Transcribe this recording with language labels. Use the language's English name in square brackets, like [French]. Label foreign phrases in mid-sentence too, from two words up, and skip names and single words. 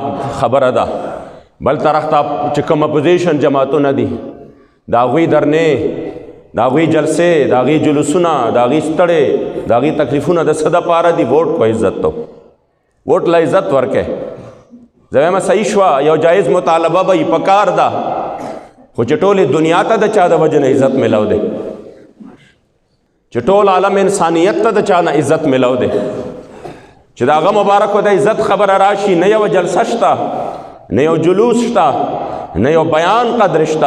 [Pashto] خبره ده، بل طرف ته چې کوم اپوزیشن جماعتونه دي د هغوی درنې، د هغوی جلسې، د هغوی جلوسونه، د هغوی ستړې، د هغوی تکلیفونه د څه دپاره دي؟ [Urdu] ووټ کو عزت تو [Pashto] ووټ له عزت ورکې. زه وایم صحیح شوه، یو جایز مطالبه به یې پکار ده، خو چې ټولې دنیا ته د چا د وجې نه عزت میلاو دی، چې ټول عالم انسانیت ته د چا نه عزت میلاو دی، چې د هغه مبارکو د عزت خبره راشي نه یو جلسه شته، نه یو جلوس شته، نه یو بیان قدر شته.